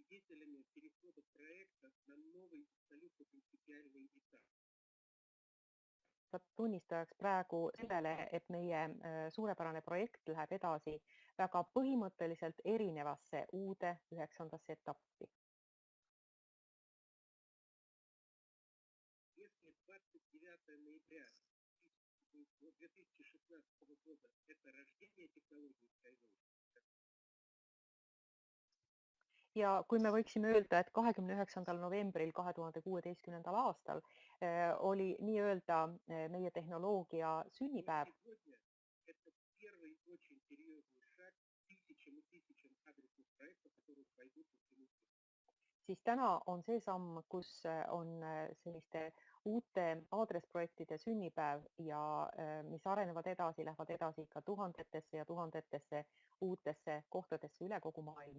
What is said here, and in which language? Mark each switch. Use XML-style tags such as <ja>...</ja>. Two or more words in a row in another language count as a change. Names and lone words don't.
<ru>свидетелями перехода проекта на новый абсолютно принципиальный этап.</ru> <et>Tunnistajaks praegu sellele, et meie suurepärane projekt läheb edasi väga põhimõtteliselt erinevasse uude 9. etappi.</et> <ru>Если 29 ноября 2016 года это рождение технологий Skyway,</ru> <et>Ja kui me võiksime öelda, et 29. novembril 2016. aastal oli nii-öelda meie tehnoloogia sünnipäev,</et> <ru>сегодня это первый очень серьезный шаг тысячам и тысячам адресных проектов, которые пойдут по всему миру.</ru> <et>siis täna on see samm, kus on selliste uute aadressprojektide sünnipäev ja mis arenevad edasi, lähevad edasi ikka tuhandetesse ja tuhandetesse uutesse kohtadesse üle kogu maailma.</et>